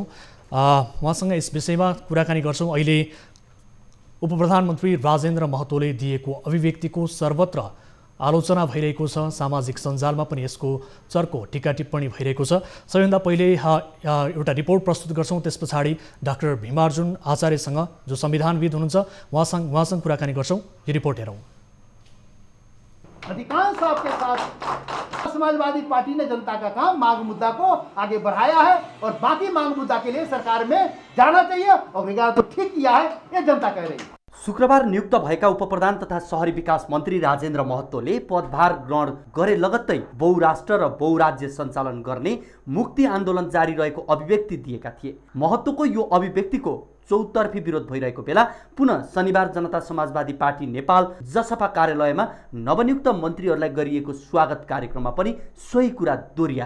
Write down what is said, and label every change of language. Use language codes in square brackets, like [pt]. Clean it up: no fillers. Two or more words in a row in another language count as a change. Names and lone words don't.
[ne] उहाँसँग यस विषयमा कुराकानी गर्छौँ। अहिले उपप्रधानमन्त्री राजेन्द्र महतोले दिएको अभिव्यक्तिको सर्वत्र आलोचना भइरहेको छ। सामाजिक सञ्जालमा पनि यसको चर्को टिका टिप्पणी भइरहेको छ। सबैभन्दा पहिले एउटा रिपोर्ट प्रस्तुत गर्छौँ, त्यस पछाडि डाक्टर भीमार्जुन आचार्यसँग जो संविधानविद हुनुहुन्छ उहाँसँग कुराकानी गर्छौँ। यो रिपोर्ट हेरौँ। [hi] अधिकांश आपके साथ समाजवादी पार्टी ने जनता का काम मांग मुद्दा को आगे बढ़ाया है और बाकी मांग मुद्दा के लिए सरकार में जाना चाहिए और तो ठीक किया है, ये जनता कह रही है। [ne] शुक्रबार नियुक्त भएका उपप्रधान तथा शहरी विकास मन्त्री राजेन्द्र महतोले पदभार ग्रहण गरे लगत्तै बहुराष्ट्र र बहुराज्य सञ्चालन गर्ने मुक्ति आन्दोलन जारी रहेको अभिव्यक्ति दिएका थिए। महतोको यो अभिव्यक्तिको चौतर्फी विरोध भइरहेको बेला पुनः शनिबार जनता समाजवादी पार्टी नेपाल जसपा कार्यालयमा नवनियुक्त मन्त्रीहरूलाई गरिएको स्वागत कार्यक्रममा पनि सोही कुरा दोहोर्याए।